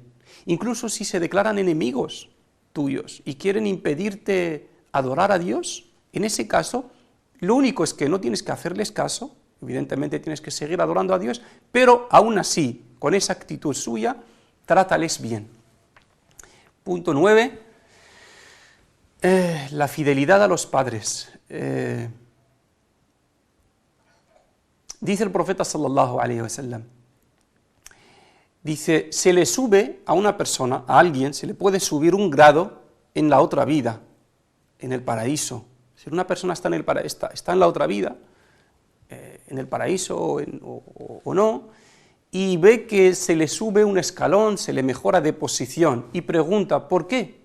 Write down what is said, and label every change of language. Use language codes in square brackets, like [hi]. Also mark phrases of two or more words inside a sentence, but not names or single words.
[es] Incluso si se declaran enemigos tuyos y quieren impedirte adorar a Dios, en ese caso, lo único es que no tienes que hacerles caso, evidentemente tienes que seguir adorando a Dios, pero aún así, con esa actitud suya, trátales bien. Punto 9, la fidelidad a los padres. Dice el profeta [ar] صلى الله عليه وسلم, [es] dice, se le sube a una persona, a alguien, se le puede subir un grado en la otra vida, en el paraíso. Si una persona está en la otra vida, en el paraíso o no, y ve que se le sube un escalón, se le mejora de posición, y pregunta, ¿por qué?